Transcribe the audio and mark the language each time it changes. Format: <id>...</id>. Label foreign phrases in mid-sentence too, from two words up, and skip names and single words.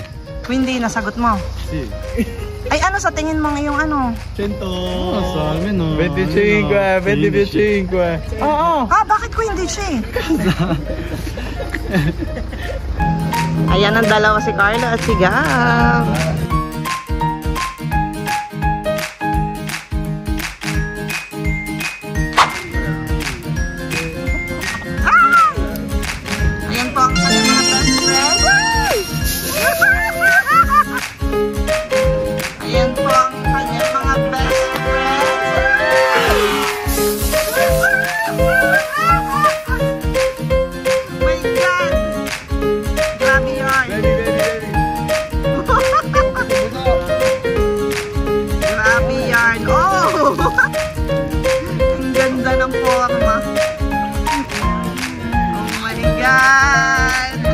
<it>Quindi,</it> <tl>nasagot mo.</tl> <it>Sì.</it> <tl>Ay, ano sa tingin mo ngayong ano? 100.</tl> <it>Non lo so, almeno 25, 25.</it> <tl>Oo. Ah, bakit ko hindi siya eh? Ayan ang dalawa, si Carlo at si Gab. Ayan po ang kanyang mga</tl> <en>best friends.</en> <tl>Ayan po ang kanyang mga</tl> <en>best friends. My God!</en> <tl>Grabe yun. Grabe yan. Oh! Ang ganda ng forma.</tl> <en>Oh my God!</en>